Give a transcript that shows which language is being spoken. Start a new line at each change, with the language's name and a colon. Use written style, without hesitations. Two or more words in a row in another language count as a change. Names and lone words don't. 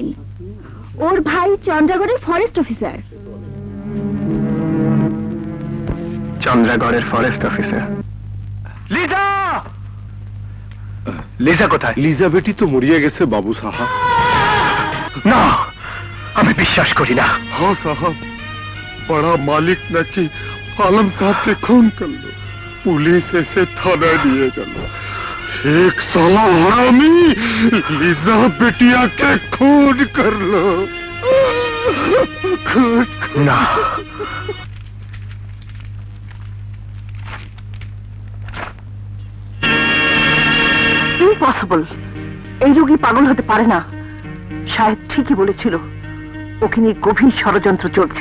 Bangla: ওর ভাই চন্দ্রগড়ের
English: forest officer.
Bangla: চন্দ্রগড়ের
English: forest officer.
Bangla: লিজা! লিজা কোথায়? লিজা বেটি তো মরিয়া গেছে বাবু সাহাব। না, আমি বিশ্বাস করি না।
Bhojpuri: हाँ साहब, बड़ा मालिक नाकि आलम साहब के खून कर लो, पुलिस ऐसे थाना दिए गल। एक साला हरामी लिजा बेटिया के खून कर लो। खून
Bangla: না, ইম্পসিবল। এই রোগী পাগল হতে পারে না। শাহেদ ঠিকই বলেছিল, ওকে নিয়ে গভীর ষড়যন্ত্র চলছে।